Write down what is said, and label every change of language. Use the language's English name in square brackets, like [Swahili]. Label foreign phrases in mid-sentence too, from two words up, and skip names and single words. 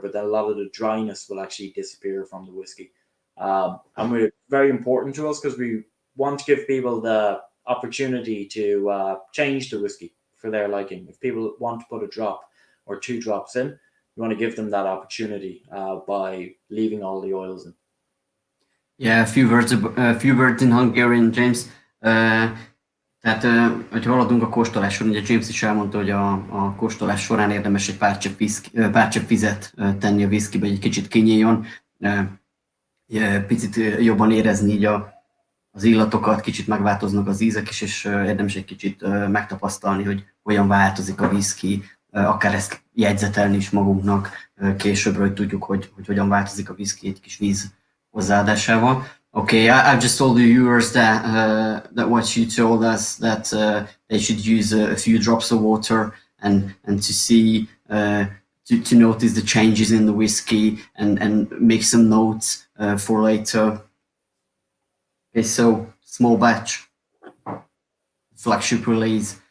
[English] But then a lot of the dryness will actually disappear from the whiskey. And we're very important to us because we want to give people the opportunity to change the whiskey for their liking. If people want to put a drop or 2 drops in, you want to give them that opportunity by leaving all the oils in. Yeah, a few words in Hungarian, James. [Hungarian] Tehát, hogyha haladunk a kóstoláson, ugye James is elmondta, hogy a kóstolás során érdemes egy pár csepp vizet tenni a whiskybe, hogy egy kicsit kinyíljon, picit jobban érezni így az illatokat, kicsit megváltoznak az ízek is, és érdemes egy kicsit megtapasztalni, hogy hogyan változik a whisky, akár ezt jegyzetelni is magunknak későbbre, hogy tudjuk, hogy hogyan változik a whisky egy kis víz hozzáadásával. [English] Okay, I've just told the viewers that what you told us, that they should use a few drops of water and to see, to notice the changes in the whiskey and make some notes for later. Okay, so small batch, flagship release.